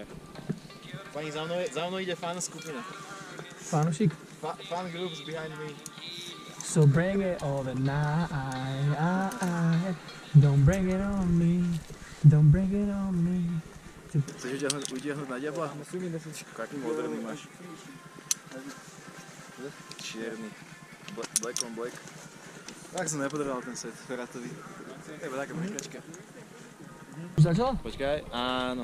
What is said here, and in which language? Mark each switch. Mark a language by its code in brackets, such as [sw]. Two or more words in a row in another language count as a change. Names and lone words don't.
[sk] Pani, za mnou ide fan skupina. Fanušik. [en] Fan groups behind me. So bring it all the night. Don't bring it on me. Don't bring it on me. [sk] Chceš utiahnuť na diabla? Musím nesiť. Aký moderný máš? Čierny. [en] Black on black. [sk] Tak som nepotreboval ten set Ferratový. Iba taká mrkačka. Už začalo? Počkaj, áno.